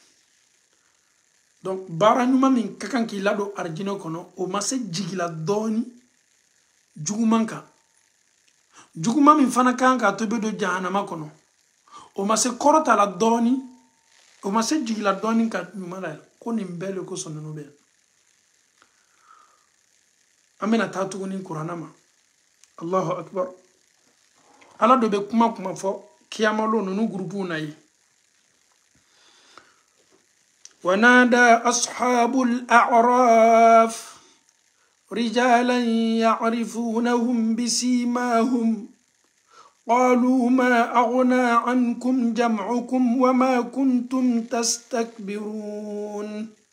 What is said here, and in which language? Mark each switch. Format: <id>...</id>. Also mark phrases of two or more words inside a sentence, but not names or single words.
<bm>donc baara ɲuman min ka kan k'i ladon arijinɛ kɔnɔ o ma se jigila dɔɔni juguman kan juguman min fana kan k'a to bɛ don jahanama kɔnɔ o ma se kɔrɔta la dɔɔni o ma se jigila dɔɔni ka ɲuman la ko nin bɛɛ le kosɔn ninnu bɛ yan an bɛna taa tuguni kuranna ma</bm> <ar>الله أكبر</ar> <bm>Ala dɔ bɛ kuma fɔ kiyamalo ninnu gurupuw na ye</bm> <ar>ونادى أصحاب الأعراف رجالا يعرفونهم بسيماهم قالوا ما أغنى عنكم جمعكم وما كنتم تستكبرون</ar>